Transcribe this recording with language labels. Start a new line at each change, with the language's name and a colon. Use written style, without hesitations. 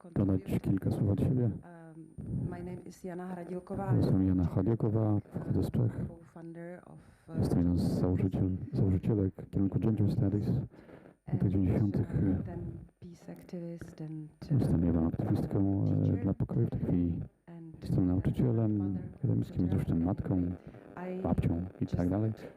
Polish: dodać kilka słów od siebie.
English: My name is Jana Hradilková.
Polish: Jestem Jana Chodiokowa, pochodzę z Czech.
English: Co-founder of
Polish: Jestem jedną z założycielek kierunku Gender Studies w latach 90.
English: then peace activist and
Polish: Jestem jedną aktywistką dla pokoju w tej chwili. Jestem nauczycielem akademickim, zresztą matką. babcią i tak dalej.